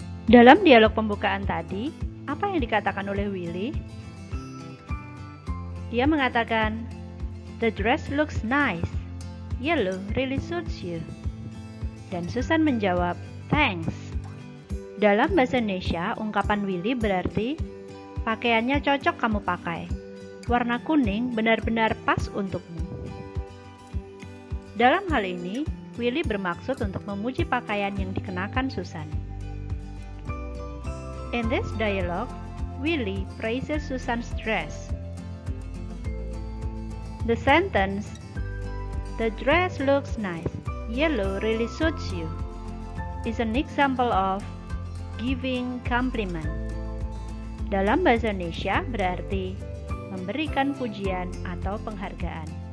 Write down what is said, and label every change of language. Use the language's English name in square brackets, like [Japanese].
[Indonesian] Dalam dialog pembukaan tadi, apa yang dikatakan oleh Willy? Dia mengatakan, [English] "The dress looks nice. Yellow really suits you." [Indonesian] Dan Susan menjawab, [English] "Thanks." [Indonesian] Dalam bahasa Indonesia, ungkapan Willy berarti, "Pakaiannya cocok kamu pakai. Warna kuning benar-benar pas untukmu." Dalam hal ini, Willy bermaksud untuk memuji pakaian yang dikenakan Susan. [English] In this dialogue, Willy praises Susan's dress. The sentence, "The dress looks nice. Yellow really suits you," is an example of giving compliment. [Indonesian] Dalam bahasa Indonesia berarti memberikan pujian atau penghargaan.